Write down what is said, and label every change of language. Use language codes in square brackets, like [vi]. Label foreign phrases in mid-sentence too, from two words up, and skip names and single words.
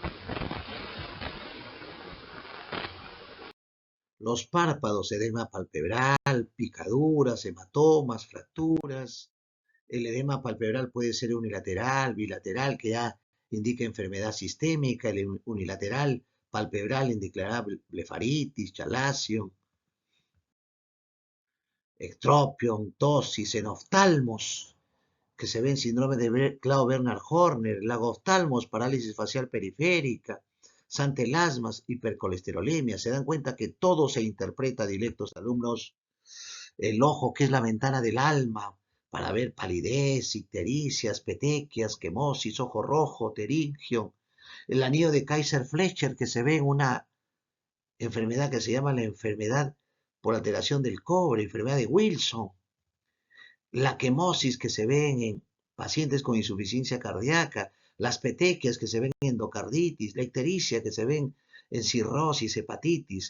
[es] Los párpados, edema palpebral, picaduras, hematomas, fracturas. El edema palpebral puede ser unilateral, bilateral, que ya indica enfermedad sistémica. El unilateral palpebral indicará blefaritis, chalacio, ectropion, tosis, en oftalmos, que se ve en síndrome de Claude-Bernard-Horner, lagoftalmos, parálisis facial periférica, santelasmas, hipercolesterolemia. Se dan cuenta que todo se interpreta, directos alumnos. El ojo, que es la ventana del alma, para ver palidez, ictericias, petequias, quemosis, ojo rojo, teringio. El anillo de Kaiser-Fletcher, que se ve en una enfermedad que se llama la enfermedad por alteración del cobre, enfermedad de Wilson. La quemosis que se ven en pacientes con insuficiencia cardíaca, las petequias que se ven en endocarditis, la ictericia que se ven en cirrosis, hepatitis.